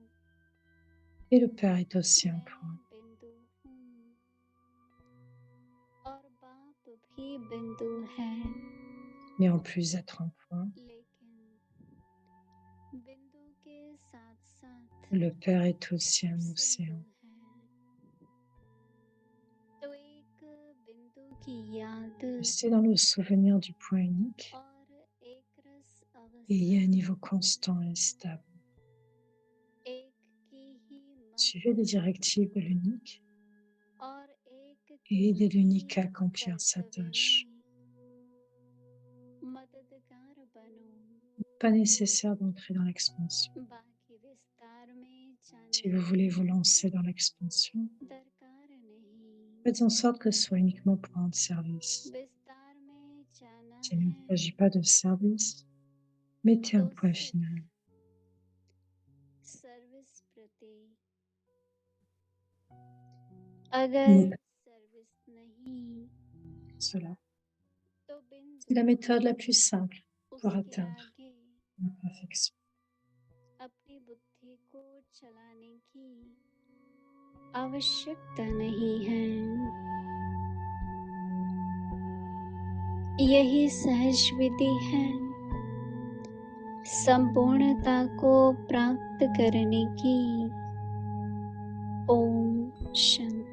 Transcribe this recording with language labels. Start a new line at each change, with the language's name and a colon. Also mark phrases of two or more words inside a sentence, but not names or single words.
French: et le Père est aussi un
Hindi: मैं
French: point.
Hindi: बिंदु हूँ और बाप भी बिंदु है
French: Mais en plus d'être un point,
Hindi: लेकिन
French: Le Père est aussi un océan.
Hindi: तो एक बिंदु की याद
French: Restez dans le souvenir du point unique
Hindi: और एक रस
French: et ayez un
Hindi: अवस्था
French: niveau constant et stable.
Hindi: एक की ही
French: Suivez les directives de l'unique
Hindi: और एक
French: et
Hindi: की
French: aidez
Hindi: ही
French: l'unique à accomplir sa
Hindi: कर्तव्य
French: tâche.
Hindi: में मददगार बनो
French: Pas nécessaire d'entrer dans l'expansion.
Hindi: बाकी विस्तार में जाने
French: Si vous voulez vous lancer dans l'expansion,
Hindi: दरकार नहीं
French: faites en sorte que ce soit uniquement pour rendre service.
Hindi: विस्तार में जाना
French: S'il ne
Hindi: है
French: s'agit pas de service, mettez un
Hindi: तो
French: point
Hindi: सिर्फ
French: final.
Hindi: सर्विस प्रति अगर
French: Mettez
Hindi: सर्विस नहीं
French: cela.
Hindi: तो
French: C'est la
Hindi: बिंदु
French: méthode la plus simple pour
Hindi: उसके
French: atteindre
Hindi: आगे
French: la perfection.
Hindi: अपनी बुद्धि को चलाने की आवश्यकता नहीं है यही सहज विधि है संपूर्णता को प्राप्त करने की ओम शांति।